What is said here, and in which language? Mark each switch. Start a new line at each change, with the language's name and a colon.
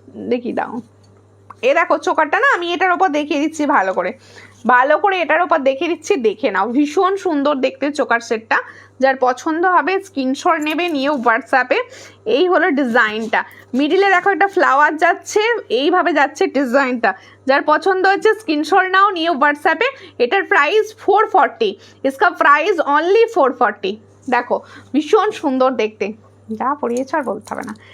Bangla: দেখি দাও, এ দেখো চোকারটা না, আমি এটার ওপর দেখিয়ে দিচ্ছি ভালো করে, ভালো করে এটার ওপর দেখিয়ে দিচ্ছি, দেখে নাও। ভীষণ সুন্দর দেখতে চোকার সেটটা, যার পছন্দ হবে স্ক্রিনশট নেবে, নিয়ে হোয়াটসঅ্যাপে। এই হলো ডিজাইনটা, মিডিলে দেখো একটা ফ্লাওয়ার যাচ্ছে, এইভাবে যাচ্ছে ডিজাইনটা। যার পছন্দ হচ্ছে স্ক্রিনশট নাও, নিয়ে হোয়াটসঅ্যাপে। এটার প্রাইস 440,
Hindi: इसका प्राइस ओनली 440।
Bangla: দেখো ভীষণ সুন্দর দেখতে, যা পড়িয়েছো আর বলতে হবে না।